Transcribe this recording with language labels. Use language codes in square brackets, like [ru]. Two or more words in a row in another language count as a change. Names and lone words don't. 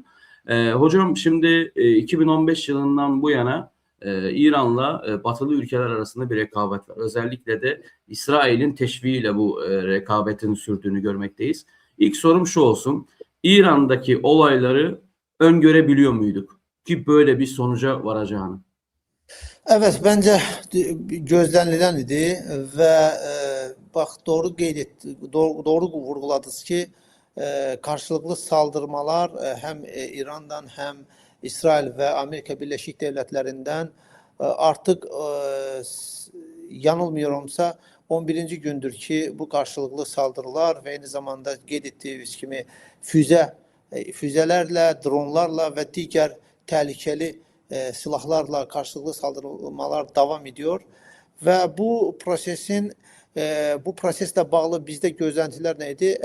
[tr] Hocam şimdi 2015 yılından bu yana İran'la batılı ülkeler arasında bir rekabet var. Özellikle de İsrail'in teşviğiyle bu rekabetin sürdüğünü görmekteyiz. İlk sorum şu olsun. İran'daki olayları öngörebiliyor muyduk ki böyle bir sonuca varacağını? [az] Evet, bence gözlənilən idi və bax doğru qeyd etdi, doğru vurğuladınız ki, [tr] karşılıklı saldırmalar hem İran'dan hem İsrail ve Amerika Birleşik Devletleri'nden artık yanılmıyorumsa 11. gündür ki bu karşılıklı saldırılar ve aynı zamanda [az] qeyd etdiyiniz kimi [tr] füzelerle, dronlarla ve diğer tehlikeli silahlarla karşılıklı saldırmalar devam ediyor ve bu prosesle bağlı bizde gözlentiler neydi?